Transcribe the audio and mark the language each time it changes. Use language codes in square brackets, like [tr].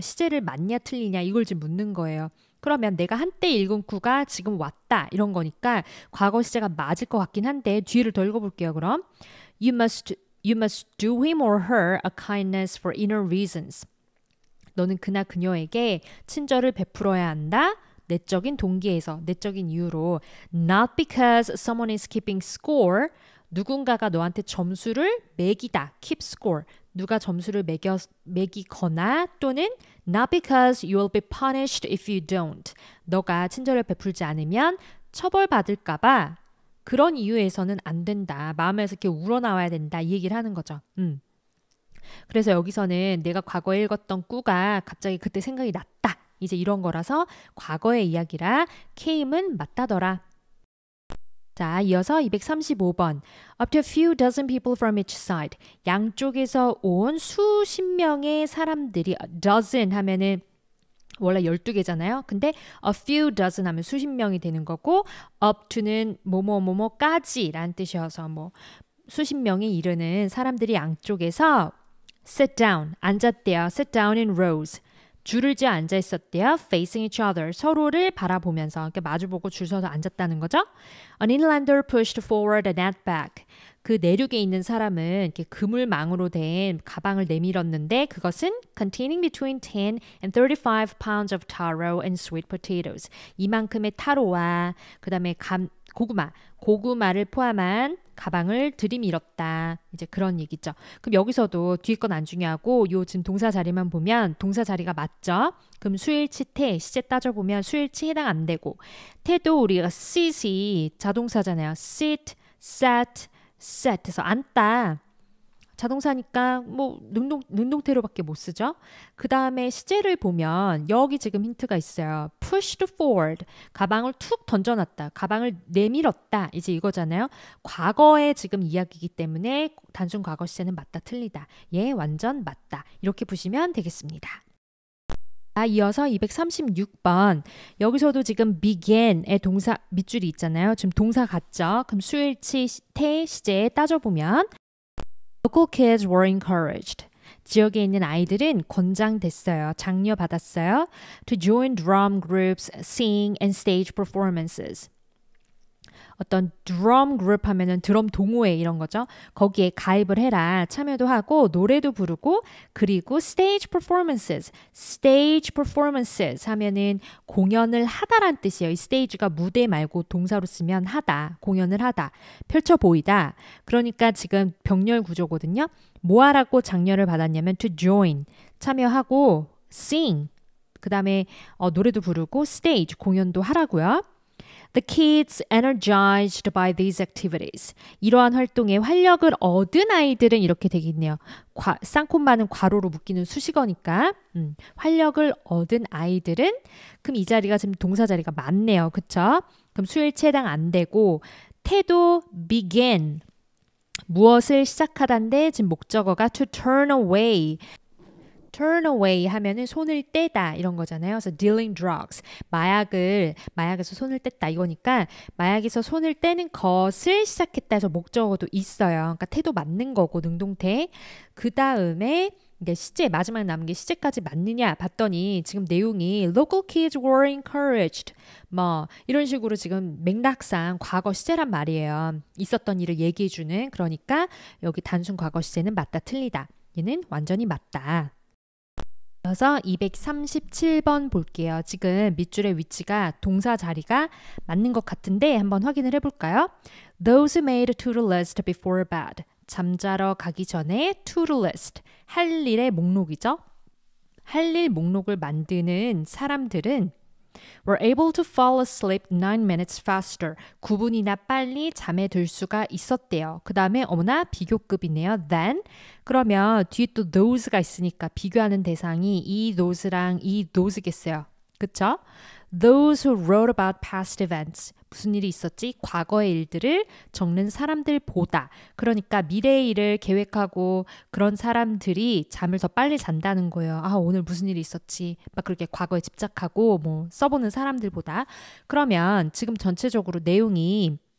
[ko] 시제를 맞냐 틀리냐 이걸 지금 묻는 거예요. 그러면 내가 한때 읽은 구가 지금 왔다 이런 거니까 과거 시제가 맞을 것 같긴 한데 뒤를 더 읽어볼게요. 그럼 [en] You must do him or her a kindness for inner reasons. [ko] 너는 그나 그녀에게 친절을 베풀어야 한다. 내적인 동기에서, 내적인 이유로. [en] Not because someone is keeping score. [ko] 누군가가 너한테 점수를 매기다. [en] keep score. [ko] 누가 점수를 매기거나 또는 [en] not because you will be punished if you don't. [ko] 너가 친절을 베풀지 않으면 처벌받을까 봐 그런 이유에서는 안 된다. 마음에서 이렇게 우러나와야 된다. 이 얘기를 하는 거죠. 그래서 여기서는 내가 과거에 읽었던 꾸가 갑자기 그때 생각이 났다. 이제 이런 거라서 과거의 이야기라 came은 맞다더라. 자, 이어서 235번. [en] Up to a few dozen people from each side. [ko] 양쪽에서 온 수십 명의 사람들이 dozen 하면은 원래 12개잖아요. 근데 a few dozen 하면 수십 명이 되는 거고 up to는 뭐뭐뭐뭐까지 라는 뜻이어서 뭐 수십 명에 이르는 사람들이 양쪽에서 sit down, 앉았대요. [en] sit down in rows. [ko] 줄을 지어 앉아 있었대요. [en] facing each other. [ko] 서로를 바라보면서 이렇게 마주보고 줄 서서 앉았다는 거죠. [en] An inlander pushed forward a net bag. [ko] 그 내륙에 있는 사람은 이렇게 그물망으로 된 가방을 내밀었는데 그것은 [en] containing between 10 and 35 pounds of taro and sweet potatoes. [ko] 이만큼의 타로와 그다음에 고구마를 포함한 가방을 들이밀었다. 이제 그런 얘기죠. 그럼 여기서도 뒤에 건 안 중요하고 요 지금 동사 자리만 보면 동사 자리가 맞죠? 그럼 수일치 태 시제 따져보면 수일치 해당 안 되고 태도 우리가 sit이 자동사잖아요. sit, sat, sat 해서 앉다. 자동사니까 뭐 능동태로밖에 못 쓰죠. 그 다음에 시제를 보면 여기 지금 힌트가 있어요. [en] pushed forward. [ko] 가방을 툭 던져놨다. 가방을 내밀었다. 이제 이거잖아요. 과거의 지금 이야기이기 때문에 단순 과거 시제는 맞다 틀리다. 예, 완전 맞다. 이렇게 보시면 되겠습니다. 이어서 236번. 여기서도 지금 begin의 동사 밑줄이 있잖아요. 지금 동사 같죠? 그럼 수일치 태 시제에 따져보면 [en] Local kids were encouraged. [ko] 지역에 있는 아이들은 권장됐어요. 장려받았어요. [en] To join drum groups, sing and stage performances. [ko] 어떤 드럼 그룹 하면은 드럼 동호회 이런 거죠. 거기에 가입을 해라. 참여도 하고 노래도 부르고 그리고 stage performances. stage performances 하면은 공연을 하다란 뜻이에요. 이 stage가 무대 말고 동사로 쓰면 하다. 공연을 하다. 펼쳐 보이다. 그러니까 지금 병렬 구조거든요. 뭐 하라고 장려를 받았냐면 to join. 참여하고 sing. 그다음에 노래도 부르고 stage 공연도 하라고요. [en] The kids energized by these activities. [ko] 이러한 활동에 활력을 얻은 아이들은 이렇게 되겠네요. 쌍콤마는 괄호로 묶이는 수식어니까 활력을 얻은 아이들은 그럼 이 자리가 지금 동사 자리가 맞네요. 그쵸? 그럼 수일치 해당 안 되고 태도 begin 무엇을 시작하다인데 지금 목적어가 to turn away. turn away 하면은 손을 떼다 이런 거잖아요. 그래서 dealing drugs. 마약에서 손을 뗐다 이거니까 마약에서 손을 떼는 것을 시작했다 해서 목적어도 있어요. 그러니까 태도 맞는 거고 능동태. 그 다음에 이게 시제 마지막 남은 게 시제까지 맞느냐 봤더니 지금 내용이 [en] local kids were encouraged [ko] 뭐 이런 식으로 지금 맥락상 과거 시제란 말이에요. 있었던 일을 얘기해주는 그러니까 여기 단순 과거 시제는 맞다 틀리다. 얘는 완전히 맞다. 그래서 237번 볼게요. 지금 밑줄의 위치가 동사 자리가 맞는 것 같은데 한번 확인을 해볼까요? [en] Those who made a to-do list before bed. [ko] 잠자러 가기 전에 to-do list. 할 일의 목록이죠. 할 일 목록을 만드는 사람들은 [en] were able to fall asleep 9 minutes faster. [ko] 9분이나 빨리 잠에 들 수가 있었대요. 그 다음에 어머나 비교급이네요. Then 그러면 뒤에 또 those가 있으니까 비교하는 대상이 이 those랑 이 those겠어요. 그쵸? [en] Those who wrote about past events. [ko] 무슨 일이 있었지? 과거의 일들을 적는 사람들보다. 그러니까 미래의 일을 계획하고 그런 사람들이 잠을 더 빨리 잔다는 거예요. 오늘 무슨 일이 있었지? 막 그렇게 과거에 집착하고 뭐 써보는 사람들보다. 그러면 지금 전체적으로 내용이